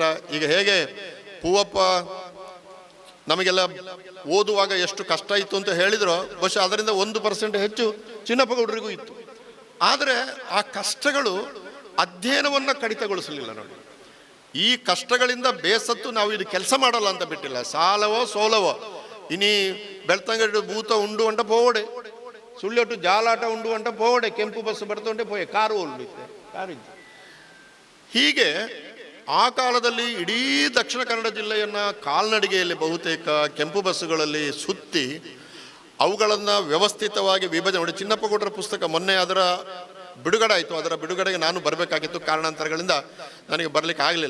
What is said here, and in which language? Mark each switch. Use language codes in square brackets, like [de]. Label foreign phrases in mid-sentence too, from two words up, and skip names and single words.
[kn] ಈಗ ಹೇಗೆ ಪೂವಪ್ಪ ನಮಗೆಲ್ಲ ಓದುವಾಗ ಎಷ್ಟು ಕಷ್ಟ ಇತ್ತು ಅಂತ ಹೇಳಿದ್ರು, ಬಹುಶಃ ಅದರಿಂದ 1% ಹೆಚ್ಚು ಚಿನ್ನಪ್ಪಗೌಡರಿಗೂ ಇತ್ತು. ಆದರೆ ಆ ಕಷ್ಟಗಳು ಅಧ್ಯಯನವನ್ನು ಕಡಿತಗೊಳಿಸಲಿಲ್ಲ. ನೋಡಿ, ಈ ಕಷ್ಟಗಳಿಂದ ಬೇಸತ್ತು ನಾವು ಇದು ಕೆಲಸ ಮಾಡಲ್ಲ ಅಂತ ಬಿಟ್ಟಿಲ್ಲ. [tcy] ಸಾಲವೋ ಸೋಲವೋ ಇನಿ ಬೆಳ್ತಂಗಡಿ ಭೂತ ಉಂಡು ಅಂಟ ಪೋಡೆ, ಸುಳ್ಳೆಟ್ಟು ಜಾಲಾಟ ಉಂಡು ಅಂಟ ಪೋಡೆ, ಕೆಂಪು ಬಸ್ಸು ಬರ್ತುಂಟೆ ಪೋಯೆ, ಕಾರು ಉಳ್ಳಿತ್ತೆ, ಕಾರಿದ್ದು. [kn] ಹೀಗೆ ಆ ಕಾಲದಲ್ಲಿ ಇಡೀ ದಕ್ಷಿಣ ಕನ್ನಡ ಜಿಲ್ಲೆಯನ್ನು ಕಾಲ್ನಡಿಗೆಯಲ್ಲಿ ಬಹುತೇಕ ಕೆಂಪು ಬಸ್ಸುಗಳಲ್ಲಿ ಸುತ್ತಿ ಅವುಗಳನ್ನು ವ್ಯವಸ್ಥಿತವಾಗಿ ವಿಭಜನೆ ಮಾಡಿ. ಚಿನ್ನಪ್ಪಗೌಡರ ಪುಸ್ತಕ ಮೊನ್ನೆ ಅದರ ಬಿಡುಗಡೆ ಆಯಿತು. ಅದರ ಬಿಡುಗಡೆಗೆ ನಾನು ಬರಬೇಕಾಗಿತ್ತು, ಕಾರಣಾಂತರಗಳಿಂದ ನನಗೆ ಬರಲಿಕ್ಕೆ ಆಗಲಿಲ್ಲ.